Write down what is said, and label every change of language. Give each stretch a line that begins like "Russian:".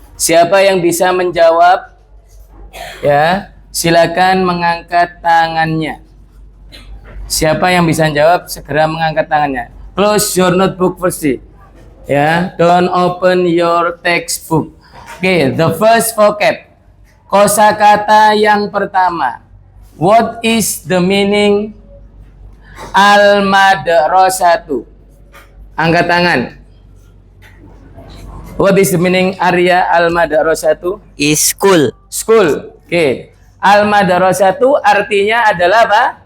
Indonesian: Siapa yang bisa menjawab? Ya, silakan mengangkat tangannya. Siapa yang bisa menjawab segera mengangkat tangannya.
English: Close your notebook first. Ya, don't open your textbook. Okay, the first vocab.
Indonesian: Kosakata yang pertama.
English: What is the meaning al-madrasatu?
Indonesian: Angkat tangan.
English: What is the meaning Arya al-madrasatu? Is school. School. Okay.
Indonesian: Al-madrasatu artinya adalah apa?